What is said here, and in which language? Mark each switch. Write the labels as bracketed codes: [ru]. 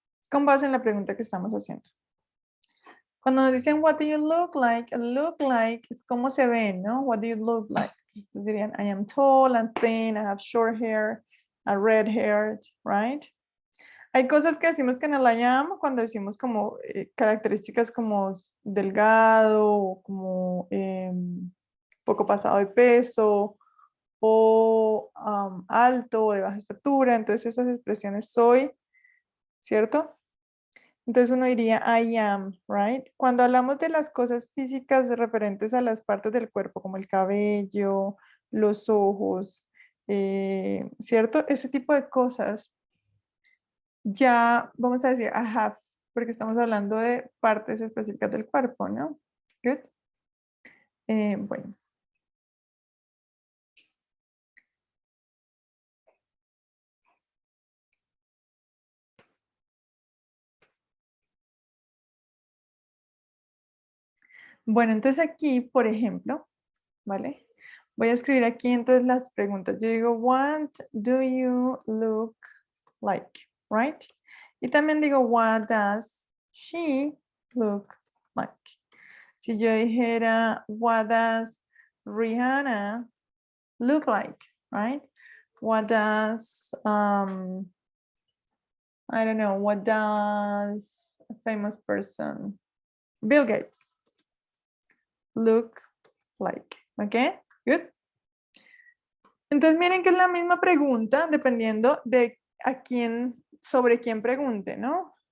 [es] Con base en la pregunta que estamos haciendo. Cuando nos dicen, [en] what do you look like [es] es cómo se ven, ¿no? [en] What do you look like? [es] Entonces dirían, [en] I am tall and thin, I have short hair, a red hair, right? [es] Hay cosas que decimos que no la llamo cuando decimos como características como delgado, como poco pasado de peso, o alto o de baja estatura. Entonces esas expresiones soy, ¿cierto? Entonces uno diría [en] I am, right? [es] Cuando hablamos de las cosas físicas referentes a las partes del cuerpo, como el cabello, los ojos, ¿cierto? Ese tipo de cosas, ya vamos a decir I have, porque estamos hablando de partes específicas del cuerpo, ¿no? Good. Bueno. Bueno, entonces aquí, por ejemplo, ¿vale? Voy a escribir aquí entonces las preguntas. Yo digo, [en] what do you look like? Right? [es] Y también digo, [en] what does she look like? [es] Si yo dijera, [en] what does Rihanna look like? Right? What does, I don't know, what does a famous person, Bill Gates, look like? Okay, good. [es] Entonces miren que es la misma pregunta dependiendo de a quién, sobre quién pregunte, ¿no?